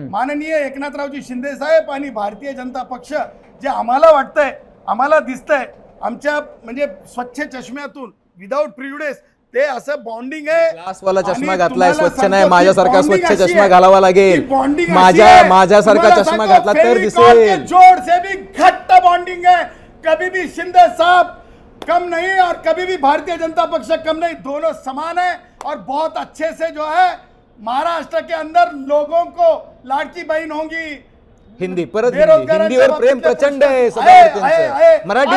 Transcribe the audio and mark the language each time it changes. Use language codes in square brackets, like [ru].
[mr] माननीय एकनाथरावजी शिंदे साहेब आणि भारतीय जनता पक्ष, जे आम्हाला वाटतंय, आम्हाला दिसतंय आमच्या म्हणजे स्वच्छ चष्म्यातून, [en] without prejudice, [mr] ते असं बॉन्डिंग आहे. ग्लासवाला चष्मा घातलाय, स्वच्छ नाही, माझ्यासारखा स्वच्छ चष्मा घालावा लागेल. माझ्यासारखा चष्मा घातला तर दिसेल. [hi] जोड से भी घट्ट बॉन्डिंग है. कभी भी शिंदे साहब कम नहीं और कभी भी भारतीय जनता पक्ष कम नहीं, दोनों समान है और बहुत अच्छे से जो है महाराष्ट्र के अंदर लोगों को लाडकी बहीण होंगी. [mr] हिंदी परत हिंदीवर प्रेम प्रचंड आहे सदावर्तींचं.